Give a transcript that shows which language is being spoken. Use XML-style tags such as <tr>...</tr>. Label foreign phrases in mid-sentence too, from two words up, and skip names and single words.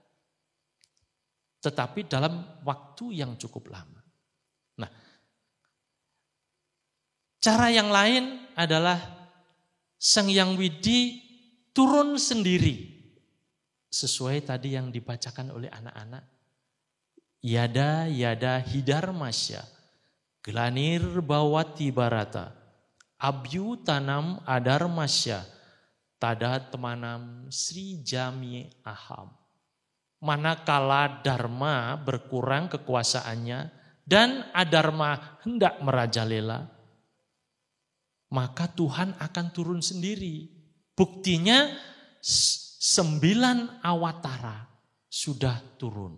<id>Tetapi dalam waktu yang cukup lama. Nah, cara yang lain adalah Sang Hyang Widi turun sendiri. Sesuai tadi yang dibacakan oleh anak-anak.</id> <sa>Yada yada hidarmasya, glanir bawati barata, Abyu tanam adarmasya, tada temanam Sri Jami Aham.</sa> <id>Manakala Dharma berkurang kekuasaannya dan adharma hendak merajalela, maka Tuhan akan turun sendiri. Buktinya 9 awatara sudah turun.</id>